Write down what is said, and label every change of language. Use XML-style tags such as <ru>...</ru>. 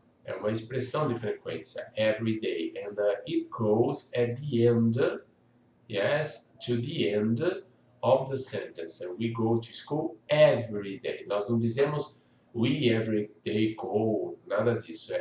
<pt>É uma expressão de frequência,</pt> <en>every day, and it goes at the end, yes, to the end of the sentence. We go to school every day.</en> <pt>Nós não dizemos</pt> <en>we every day go,</en> <pt>nada disso.</pt>